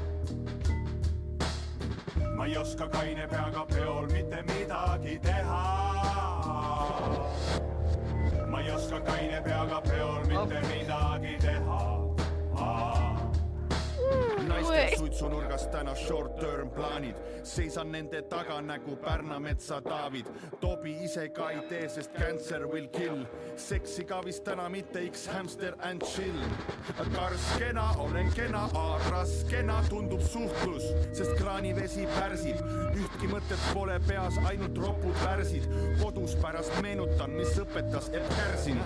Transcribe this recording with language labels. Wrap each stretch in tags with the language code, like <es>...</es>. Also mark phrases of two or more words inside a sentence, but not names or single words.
<et>Ma ei oska kaine peaga peol mitte midagi teha. Ma ei oska kaine peaga peol mitte midagi teha. Naistel suitsunurgas täna short-term plaanid. Seisan nende taga nagu Pärnametsa David. Tobi ise ka ei tee, sest</et> <en>cancer will kill.</en> <et>Seksi ka vist täna mitte</et> <en>X hamster and chill.</en> <et>Karskena, olen kena, raskena tundub suhtlus, sest kraanivesi pärsib. Ühtki mõtet pole peas, ainult ropud värsid. Kodus pärast meenutan, mis õpetas Epp Kärsin.</et>